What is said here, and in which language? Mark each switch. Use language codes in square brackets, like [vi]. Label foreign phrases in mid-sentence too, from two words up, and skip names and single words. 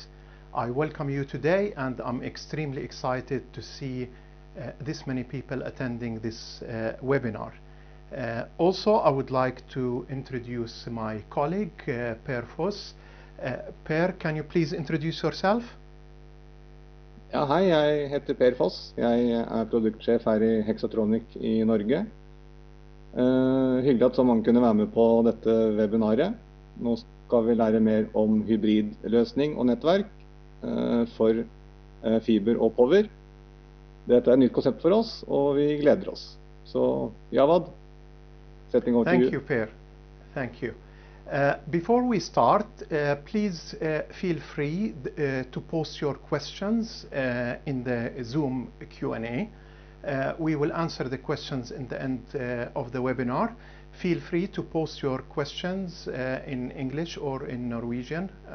[en] I welcome you today and I'm extremely excited to see this many people attending this webinar. Also, I would like to introduce my colleague, Per Foss. Per, can you please introduce yourself? [no] Ja, hei, jeg heter Per Foss. Jeg produktsjef her I Hexatronic I Norge. Hyggelig at så mange kunne være med på dette webinaret. Nå skal vi lære mer om hybridløsning og nettverk for fiber og power. Dette et nytt konsept for oss, og vi gleder oss. Så, Javad, setting over til [en] Thank you, Per. Thank you. Before we start, please feel free to post your questions in the Zoom Q&A. We will answer the questions in the end of the webinar. Feel free to post your questions in English or in Norwegian.